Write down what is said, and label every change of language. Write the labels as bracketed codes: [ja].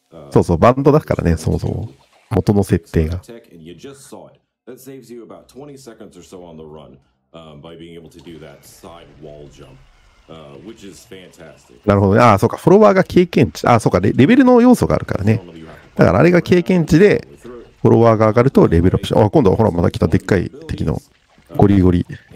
[ja] そうそう、バンドだからね、そもそも。元の設定が。 [en] That saves you about 20 seconds or so on the run by being able to do that side wall jump, which is fantastic. [ja] なるほどね。そうか、フォロワーが経験値。そうか、レベルの要素があるからね。だからあれが経験値で、フォロワーが上がるとレベルアップして、今度はほら、また来たでっかい敵のゴリゴリ。